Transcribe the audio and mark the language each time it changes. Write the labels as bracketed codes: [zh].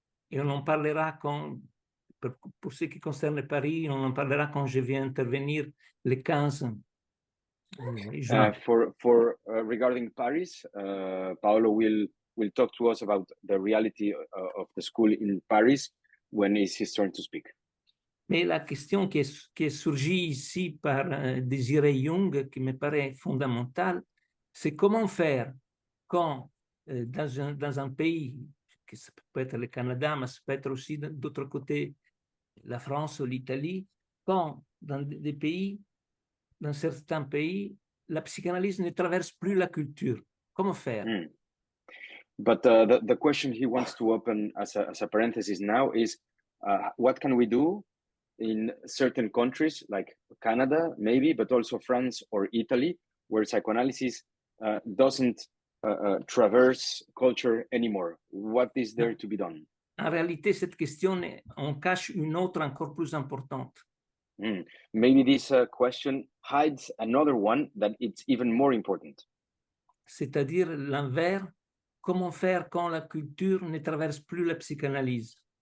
[fr] Et on en parlera quand, pour ce qui concerne Paris, on en parlera quand je vais intervenir le 15 juin. [en] Regarding Paris, Paolo will talk to us about the reality of the school in Paris when it's his turn to speak. [fr] Mais la question qui est surgie ici par Désiré Jung, qui me paraît fondamentale, c'est comment faire quand dans un pays, que ça peut être le Canada, mais ça peut être aussi d'autre côté la France ou l'Italie, quand dans des pays, dans certains pays, la psychanalyse ne traverse plus la culture. Comment faire? [en] But the question he wants to open as a parenthesis now is, what can we do in certain countries like Canada, maybe, but also France or Italy, where psychoanalysis doesn't traverse culture anymore? What is there to be done? [fr] En réalité, cette question, on cache une autre encore plus importante. [en] Maybe this question hides another one that it's even more important. [fr] C'est-à-dire l'envers, comment faire quand la culture ne traverse plus la psychanalyse?